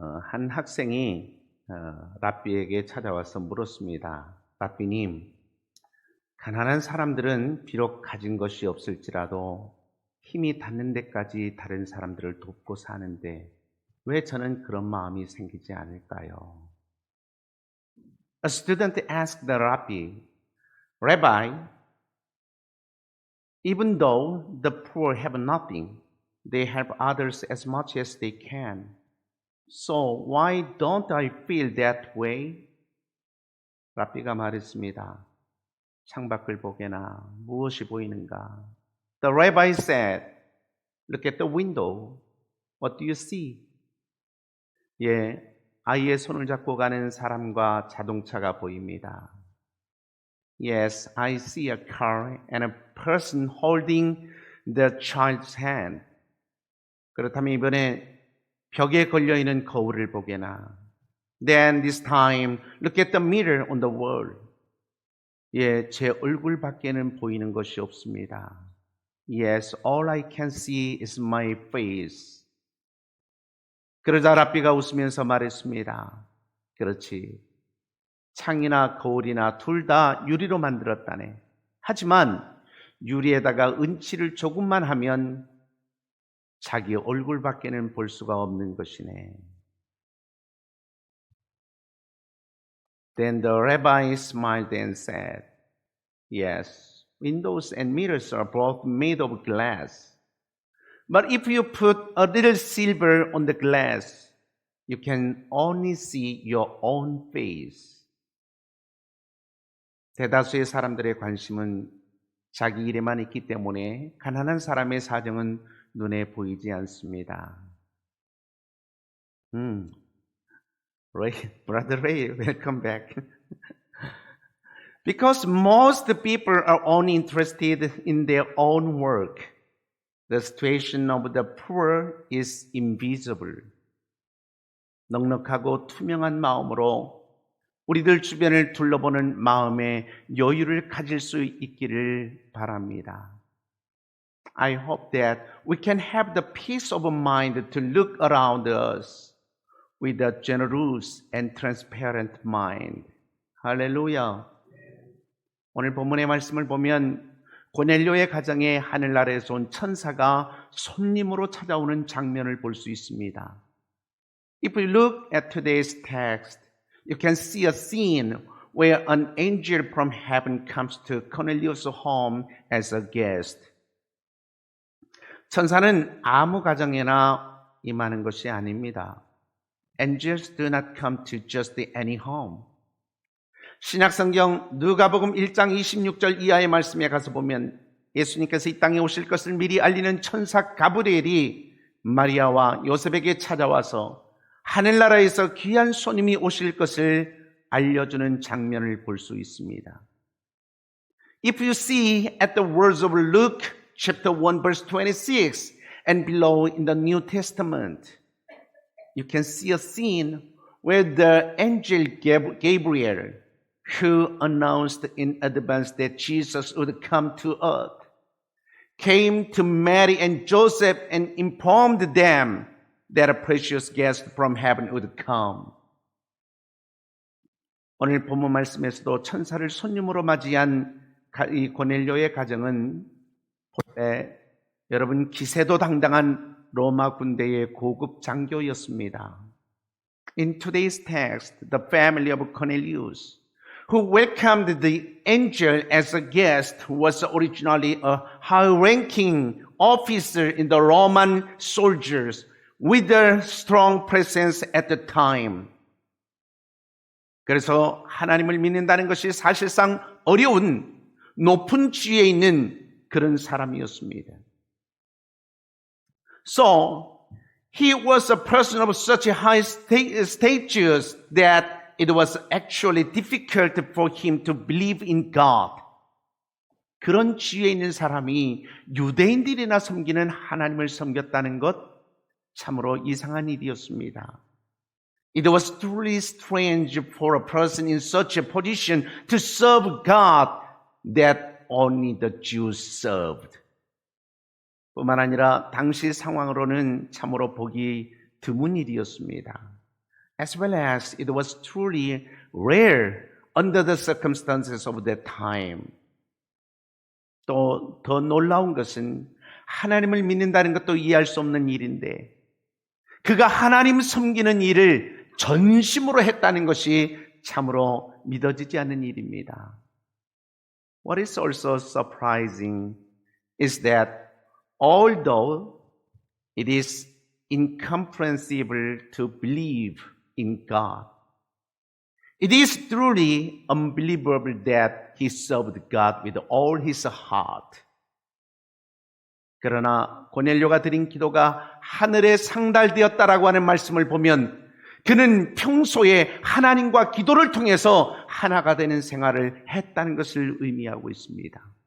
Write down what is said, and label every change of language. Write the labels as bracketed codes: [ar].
[ko] 한 학생이 랍비에게 찾아와서 물었습니다. 랍비님, 가난한 사람들은 비록 가진 것이 없을지라도 힘이 닿는 데까지 다른 사람들을 돕고 사는데 왜 저는 그런 마음이 생기지 않을까요? [en] A student asked the rabbi, Rabbi, even though the poor have nothing, they help others as much as they can. So why don't I feel that way? [ko] 랍비가 말했습니다. 창밖을 보게나 무엇이 보이는가? [en] The rabbi said, Look at the window. What do you see? [ko] 예, 아이의 손을 잡고 가는 사람과 자동차가 보입니다. [en] Yes, I see a car and a person holding the child's hand. [ko] 그렇다면 이번에 벽에 걸려있는 거울을 보게나. [en] Then this time, look at the mirror on the wall. [ko] 예, 제 얼굴 밖에는 보이는 것이 없습니다. [en] Yes, all I can see is my face. [ko] 그러자 랍비가 웃으면서 말했습니다. 그렇지. 창이나 거울이나 둘 다 유리로 만들었다네. 하지만 유리에다가 은칠을 조금만 하면 자기 얼굴밖에는 볼 수가 없는 것이네. [en] Then the rabbi smiled and said, Yes, windows and mirrors are both made of glass. But if you put a little silver on the glass, you can only see your own face. [ko] 대다수의 사람들의 관심은 자기 일에만 있기 때문에 가난한 사람의 사정은 눈에 보이지 않습니다. [en] Ray, Brother Ray, welcome back. Because most people are only interested in their own work, the situation of the poor is invisible. [ko] 넉넉하고 투명한 마음으로 우리들 주변을 둘러보는 마음의 여유를 가질 수 있기를 바랍니다. [en] I hope that we can have the peace of mind to look around us with a generous and transparent mind. [ko] 할렐루야. 오늘 본문의 말씀을 보면 고넬료의 가정에 하늘나라에서 온 천사가 손님으로 찾아오는 장면을 볼 수 있습니다. [en] If you look at today's text, you can see a scene where an angel from heaven comes to Cornelius' home as a guest. [ko] 천사는 아무 가정에나 임하는 것이 아닙니다. [en] Angels do not come to just any home. [ko] 신약성경 누가복음 1장 26절 이하의 말씀에 가서 보면 예수님께서 이 땅에 오실 것을 미리 알리는 천사 가브리엘이 마리아와 요셉에게 찾아와서 하늘나라에서 귀한 손님이 오실 것을 알려주는 장면을 볼 수 있습니다. [en] If you see at the words of Luke chapter 1 verse 26 and below in the New Testament, you can see a scene where the angel Gabriel, who announced in advance that Jesus would come to earth, came to Mary and Joseph and informed them that a precious guest from heaven would come. [ko] 오늘 본문 말씀에서도 천사를 손님으로 맞이한 이 고넬료의 가정은 여러분 기세도 당당한 로마 군대의 고급 장교였습니다. [en] In today's text, the family of Cornelius, who welcomed the angel as a guest, was originally a high-ranking officer in the Roman soldiers with a strong presence at the time. [ko] 그래서 하나님을 믿는다는 것이 사실상 어려운 높은 지위에 있는 그런 사람이었습니다. [en] So, he was a person of such a high status that it was actually difficult for him to believe in God. [ko] 그런 지위에 있는 사람이 유대인들이나 섬기는 하나님을 섬겼다는 것 참으로 이상한 일이었습니다. [en] It was truly strange for a person in such a position to serve God that only the Jews served. [ko] 뿐만 아니라 당시 상황으로는 참으로 보기 드문 일이었습니다. [en] As well as it was truly rare under the circumstances of that time. [ko] 또 더 놀라운 것은 하나님을 믿는다는 것도 이해할 수 없는 일인데 그가 하나님 섬기는 일을 전심으로 했다는 것이 참으로 믿어지지 않는 일입니다. [en] What is also surprising is that although it is incomprehensible to believe in God, it is truly unbelievable that he served God with all his heart. [ko] 그러나 고넬료가 드린 기도가 하늘에 상달되었다라고 하는 말씀을 보면 그는 평소에 하나님과 기도를 통해서 하나가 되는 생활을 했다는 것을 의미하고 있습니다.